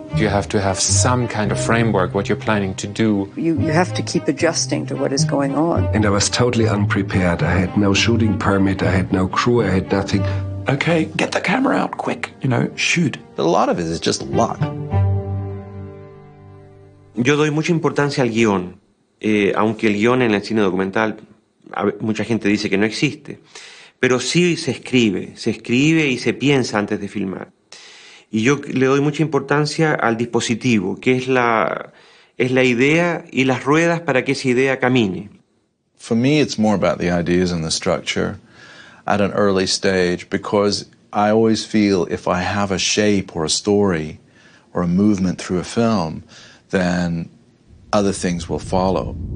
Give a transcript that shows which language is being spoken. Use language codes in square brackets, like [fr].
[en] You have to have some kind of framework, what you're planning to do. You have to keep adjusting to what is going on. And I was totally unprepared. I had no shooting permit, I had no crew, I had nothing. Okay, get the camera out quick, shoot. But a lot of it is just luck. [es] Yo doy mucha importancia al guión, aunque el guión en el cine documental, mucha gente dice que no existe, pero sí se escribe y se piensa antes de filmar. Y yo le doy mucha importancia al dispositivo, que es la idea y las ruedas para que esa idea camine. [en] For me, it's more about the ideas and the structure at an early stage, because I always feel if I have a shape or a story or a movement through a film, then other things will follow.